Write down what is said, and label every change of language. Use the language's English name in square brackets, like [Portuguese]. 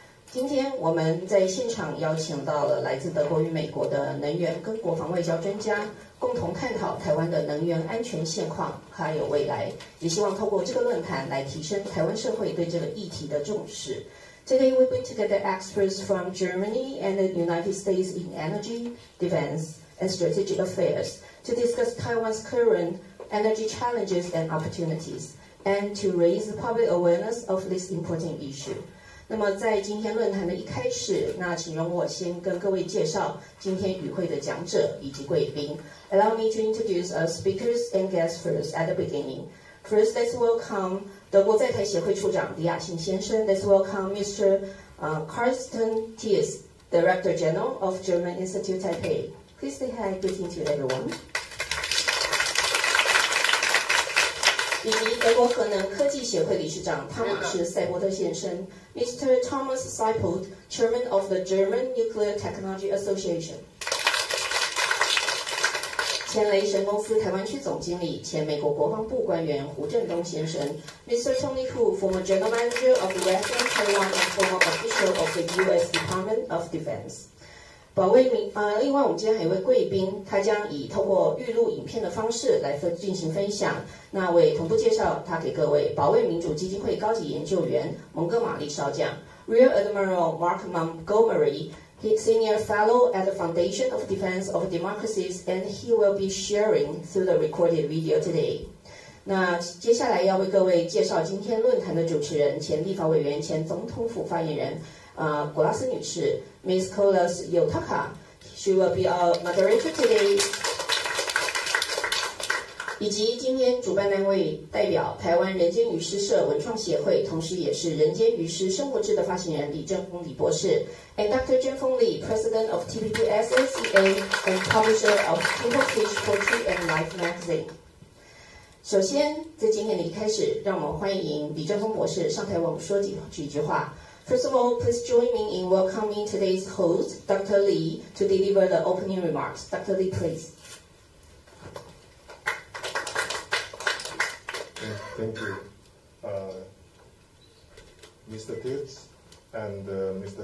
[Chinese] 今天我们在现场邀请到了来自德国与美国的能源跟国防外交专家，共同探讨台湾的能源安全现况还有未来，也希望透过这个论坛来提升台湾社会对这个议题的重视。 [English] Today we bring together experts from Germany and the United States in energy, defense, and strategic affairs to discuss Taiwan's current energy challenges and opportunities, and to raise the public awareness of this important issue. [Chinese] 那么在今天论坛的一开始，那请容我先跟各位介绍今天与会的讲者以及贵宾。 [English] Allow me to introduce our speakers and guests first at the beginning. First, let's welcome [Chinese] 德国在台协会处长李雅庆先生。 [English] Let's welcome Mr. Carsten Thies, Director General of German Institute Taipei. Please say hi, greeting to everyone. [Chinese] 以及德国核能科技协会理事长汤马士·塞伯特先生 ，Mr. [English] Thomas Seipelt, Chairman of the German Nuclear Technology Association。 [Chinese] 前雷神公司台湾区总经理、前美国国防部官员胡振东先生 ，Mr. [English] Tony Hu, former General Manager of Western Taiwan and former official of the U.S. Department of Defense。 [Chinese] 另外我们今天还有一位贵宾，他将以透过预录影片的方式来进行分享。那我也同步介绍他给各位，保卫民主基金会高级研究员蒙哥马利少将 [English] ，Rear Admiral Mark Montgomery。He's Senior Fellow at the Foundation of Defense of Democracies, and he will be sharing through the recorded video today. [Chinese] 那接下来要为各位介绍今天论坛的主持人，前立法委员、前总统府发言人，果拉斯女士 ，Ms. [English] Kolas Yotaka。She will be our moderator today. [Chinese] 以及今天主办单位代表台湾人间鱼师社文创协会，同时也是人间鱼师生活志的发行人李正峰李博士 ，and Dr. [English] Zhenfeng Li, President of TPPSACA and publisher of Table Fish Poetry and Life Magazine。 [Chinese] 首先，在今天的一开始，让我们欢迎李正峰博士上台为我们说几句话。 [English] First of all, please join me in welcoming today's host, Dr. Li, to deliver the opening remarks. Dr. Li, please. Thank you, Mr. Pitts and Mr.